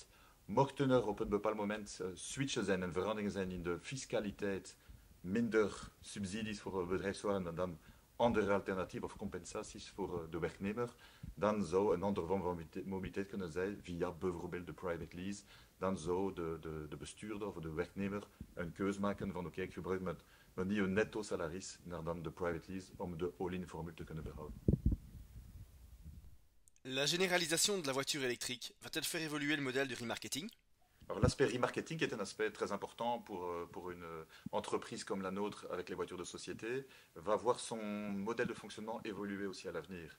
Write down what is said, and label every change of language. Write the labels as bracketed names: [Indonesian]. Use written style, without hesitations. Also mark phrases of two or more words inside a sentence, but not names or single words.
[Dutch] Mochten er op een bepaald moment switchen zijn en veranderingen zijn in de fiscaliteit, minder subsidies voor bedrijfswagens dan andere alternatieven of compensaties voor de werknemer, dan zou een andere vorm van mobiliteit kunnen zijn via bijvoorbeeld de [English] private lease. [Dutch] Dan zou de bestuurder of de werknemer een keus maken van oké, ik gebruik mijn nieuwe netto salaris naar dan de [English] private lease [Dutch] om de all-in formule te kunnen behouden. [French] La généralisation de la voiture électrique va-t-elle faire évoluer le modèle du remarketing? Alors l'aspect remarketing est un aspect très important pour une entreprise comme la nôtre avec les voitures de société, va voir son modèle de fonctionnement évoluer aussi à l'avenir.